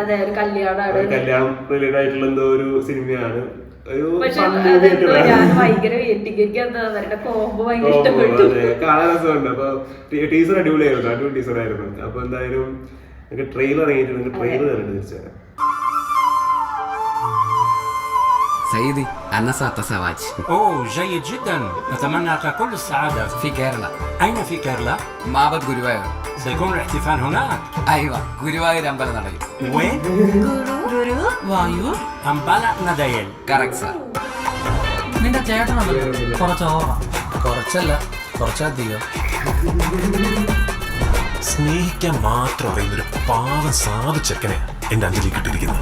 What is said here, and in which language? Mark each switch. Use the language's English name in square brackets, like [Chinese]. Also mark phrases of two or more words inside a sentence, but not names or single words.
[Malayalam] കല്യാണം റിലേറ്റഡ് ആയിട്ടുള്ള എന്തോ ഒരു സിനിമയാണ്. കാണാൻ രസമുണ്ട്. അപ്പൊ ടീച്ചർ അടിപൊളിയായിരുന്നു, അടിപൊളി ടീച്ചറായിരുന്നു. അപ്പൊ എന്തായാലും ട്രെയിലർ ഇറങ്ങിയിട്ടുണ്ട്, ട്രെയിലർ കണ്ടിട്ട് തിരിച്ചു. [Arabic] سيدي أنا سأتزوج. أوه جيد جدا، نتمنى لك كل السعادة. في كيرلا. أين في كيرلا؟ معبد غوريوايور. سيكون الاحتفال هناك. أيوة غوريوايور അമ്പലനടയിൽ. وين؟ [Malayalam] ഗുരുവായൂർ അമ്പലനടയിൽ. കറക്റ്റ് സർ. നിന്റെ ചേട്ടനല്ലേ കുറച്ച് ഓവറാ. കുറച്ചല്ല, കുറച്ചധികം. സ്നേഹിക്കാൻ മാത്രം അറിയുന്നൊരു പാവം സാധു ചെക്കനെ എന്റെ അഞ്ജലി കിട്ടിയിരിക്കുന്നത്.